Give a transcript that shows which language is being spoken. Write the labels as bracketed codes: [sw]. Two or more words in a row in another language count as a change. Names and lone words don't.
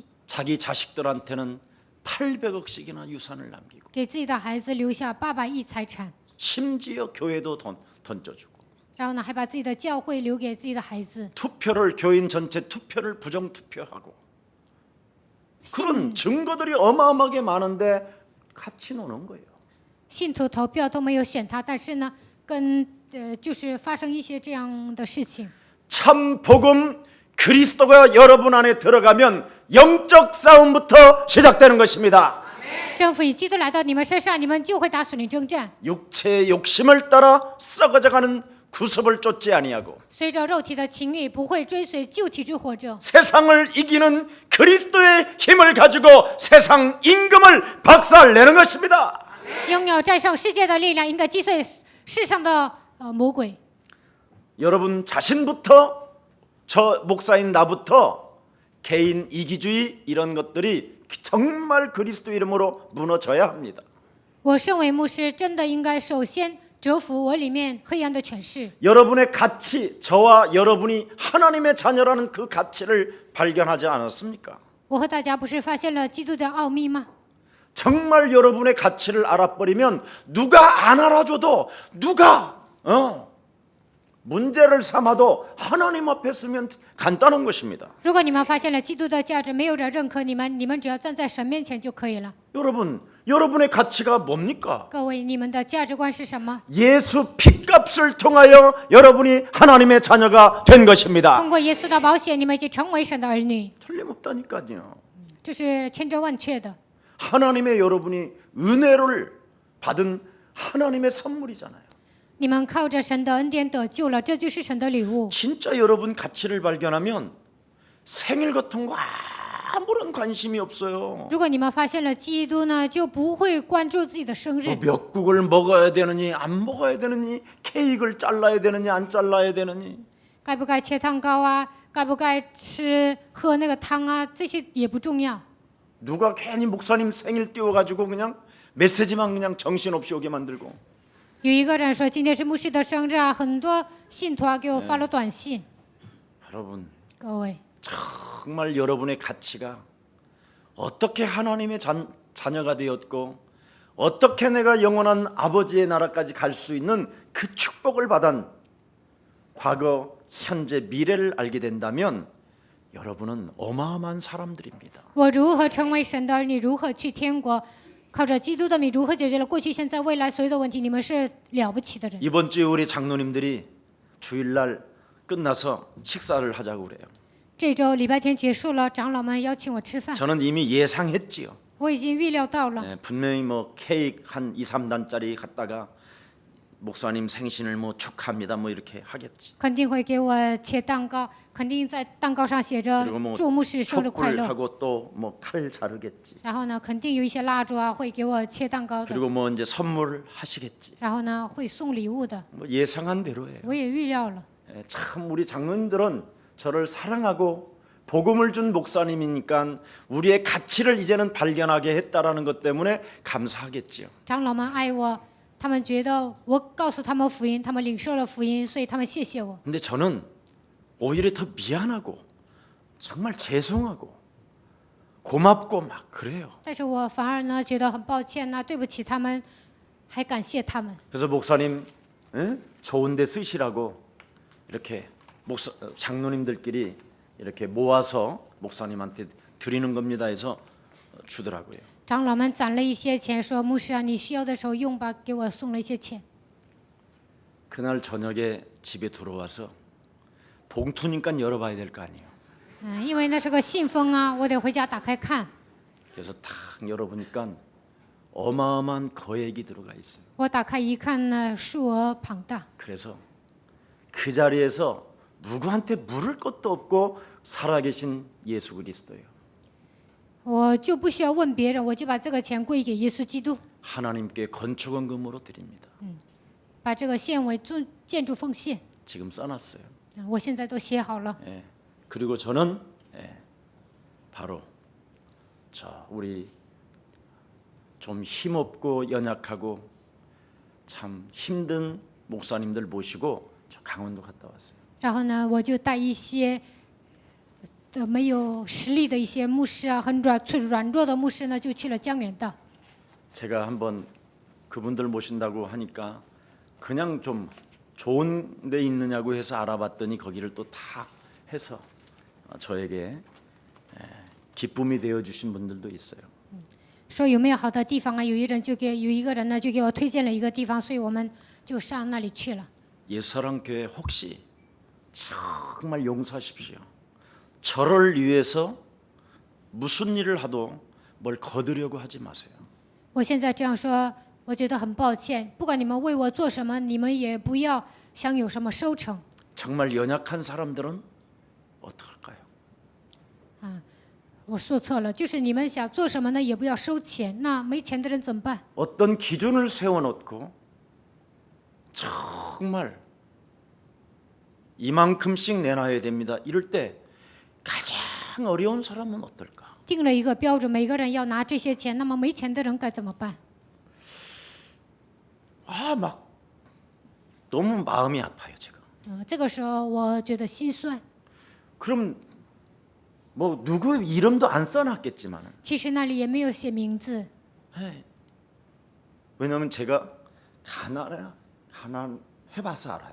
[ko] 자기 자식들한테는 800억씩이나 유산을 남기고 [zh] 给自己的孩子留下800亿财产， [ko] 심지어 교회도 던져주고 [zh] 然后呢，还把自己的教会留给自己的孩子。 [ko] 투표를 교인 전체 투표를 부정투표하고 그런 증거들이 어마어마하게 많은데 같이 노는 거예요. [zh] 信徒投票都没有选他，但是呢，就是发生一些这样的事情。 [ko] 참 복음 그리스도가 여러분 안에 들어가면 영적 싸움부터 시작되는 것입니다. [zh] 政府以基督来到你们身上，你们就会打属灵征战。 [ko] 육체의 욕심을 따라 썩어져가는 구습을 쫓지 아니하고 [zh] 随着肉体的情欲，不会追随旧体之活着， [ko] 세상을 이기는 그리스도의 힘을 가지고 세상 임금을 박살내는 것입니다. [zh] 拥有战胜世界的力量，应该击碎世上的魔鬼。 [ko] 여러분 자신부터 저 목사인 나부터 개인 이기주의 이런 것들이 정말 그리스도 이름으로 무너져야 합니다. [zh] 我身为牧师，真的应该首先折服我里面黑暗的权势。 [ko] 여러분의 가치, 저와 여러분이 하나님의 자녀라는 그 가치를 발견하지 않았습니까? [zh] 我和大家不是发现了基督的奥秘吗？ [ko] 정말 여러분의 가치를 알아버리면 누가 안 알아줘도 누가 문제를 삼아도 하나님 앞에 서면 간단한 것입니다. [zh] 如果你们发现了基督的价值，没有人认可你们，你们只要站在神面前就可以了。 [ko] 여러분, 여러분의 가치가 뭡니까? [zh] 各位，你们的价值观是什么？ [ko] 예수 피값을 통하여 여러분이 하나님의 자녀가 된 것입니다. [zh] 通过耶稣的宝血，你们已经成为神的儿女， [ko] 틀림없다니까요. [zh] 这是千真万确的。 [ko] 하나님의 여러분이 은혜를 받은 하나님의 선물이잖아요. [zh] 你们靠着神的恩典得救了，这就是神的礼物。 [ko] 진짜 여러분 가치를 발견하면 생일 같은 거 아무런 관심이 없어요. [zh] 如果你们发现了基督呢，就不会关注自己的生日， [ko] 몇 국을 먹어야 되느니 안 먹어야 되느니 케이크를 잘라야 되느니 안 잘라야 되느니 [zh] 该不该切蛋糕啊，该不该喝那个汤啊，这些也不重要。 [ko] 누가 괜히 목사님 생일 띄워가지고 그냥 메시지만 그냥 정신없이 오게 만들고 [zh] 有一个人说今天是牧师的生日啊，很多信徒啊给我发了短信。 [ko] 여러분 [zh] 各位， [ko] 정말 여러분의 가치가 어떻게 하나님의 자녀가 되었고 어떻게 내가 영원한 아버지의 나라까지 갈 수 있는 그 축복을 받은 과거, 현재, 미래를 알게 된다면 여러분은 어마어마한 사람들입니다. [zh] 我如何成为神的儿女？如何去天国？靠着基督的名，如何解决了过去、现在、未来所有的问题？你们是了不起的人。 [ko] 이번 주에 우리 장로님들이 주일날 끝나서 식사를 하자고 그래요. [zh] 这周礼拜天结束了，长老们邀请我吃饭， [ko] 저는 이미 예상했지요. [zh] 我已经预料到了。 [ko] 분명히 뭐 케이크 한 2, 3단짜리 갖다가 목사님 생신을 뭐 축하합니다 뭐 이렇게 하겠지. [zh] 肯定会给我切蛋糕，肯定在蛋糕上写着 [ko] 그리고 뭐 [zh] 祝牧师生日快乐。 [ko] 촛불하고 또 뭐 칼 자르겠지. [zh] 然后呢，肯定有一些蜡烛啊，会给我切蛋糕的。 [ko] 그리고 뭐 이제 선물 하시겠지. [zh] 然后呢，会送礼物的。 [ko] 뭐 예상한 대로예요. [zh] 我也预料了。 [ko] 참 우리 장로님들은 저를 사랑하고 복음을 준 목사님이니까 우리의 가치를 이제는 발견하게 했다라는 것 때문에 감사하겠지요. [zh] 长老们爱我，他们觉得我告诉他们福音，他们领受了福音，所以他们谢谢我。 [ko] 근데 저는 오히려 더 미안하고 정말 죄송하고 고맙고 막 그래요. [zh] 但是我反而呢觉得很抱歉呐、对不起他们，还感谢他们。 [ko] 그래서 목사님 좋은 데 쓰시라고 이렇게 장로님들끼리 이렇게 모아서 목사님한테 드리는 겁니다 해서 주더라고요. [zh] 长老们攒了一些钱，说牧师啊，你需要的时候用吧，给我送了一些钱。 [ko] 그날 저녁에 집에 들어와서 봉투니까 열어봐야 될 거 아니에요. [zh] 因为那是个信封啊，我得回家打开看。 [ko] 그래서 탁 열어보니까 어마어마한 거액이 들어가 있어요. [zh] 我打开一看呢，数额庞大。 [ko] 그래서 그 자리에서 누구한테 물을 것도 없고 살아계신 예수 그리스도예요. [zh] 我就不需要问别人，我就把这个钱归给耶稣基督， [ko] 하나님께 건축원금으로 드립니다. [zh] 把这个献为建筑奉献。 [ko] 지금 써놨어요. [zh] 我现在都写好了。 [ko] 예. 그리고 저는 바로 우리 좀 힘없고 연약하고 참 힘든 목사님들 모시고 저 강원도 갔다 왔어요. [zh] 然后呢，我就带一些没有实力的一些牧师啊，很软弱的牧师呢，就去了江原道。 [ko] 제가 한번 그분들 모신다고 하니까 그냥 좀 좋은 데 있느냐고 해서 알아봤더니 거기를 또 다 해서 저에게 기쁨이 되어 주신 분들도 있어요. [zh] 说有没有好的地方啊？有一个人呢就给我推荐了一个地方，所以我们就上那里去了。 [ko] 예사랑교회 혹시 정말 용서하십시오. 저를 위해서 무슨 일을 하도 뭘 거두려고 하지 마세요. [zh] 我现在这样说，我觉得很抱歉。不管你们为我做什么，你们也不要想有什么收成。 [ko] 정말 연약한 사람들은 어떡할까요? [zh] 我说错了，就是你们想做什么呢，也不要收钱。那没钱的人怎么办？ [ko] 어떤 기준을 세워놓고 정말 이만큼씩 내놔야 됩니다. 이럴 때 가장 어려운 사람은 어떨까? [zh] 定了一个标准，每个人要拿这些钱，那么没钱的人该怎么办？ [ko] 막 너무 마음이 아파요, 제가. [zh] 这个时候我觉得心酸。 [ko] 그럼 뭐 누구 이름도 안 써놨겠지만, [zh] 其实那里也没有写名字， [ko] 왜냐하면 제가 가난해봐서 알아요.